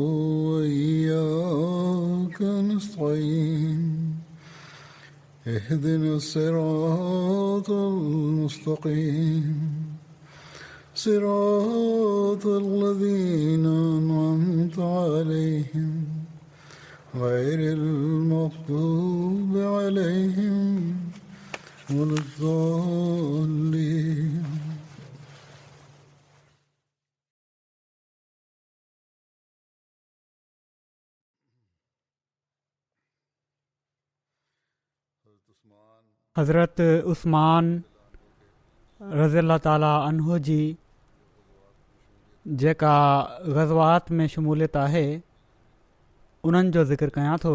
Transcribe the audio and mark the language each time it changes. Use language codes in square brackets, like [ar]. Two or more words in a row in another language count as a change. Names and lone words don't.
[ar] وإياك نستعين اهدنا الصراط المستقيم صراط الذين أنعمت عليهم غير المغضوب عليهم ولا الضالين. [sd] हज़रत उस्मान [ar] رضي الله تعالى عنه [sd] जी जेका ग़ज़वात में शमूलियत आहे उन्हनि जो ज़िक्र कयां थो।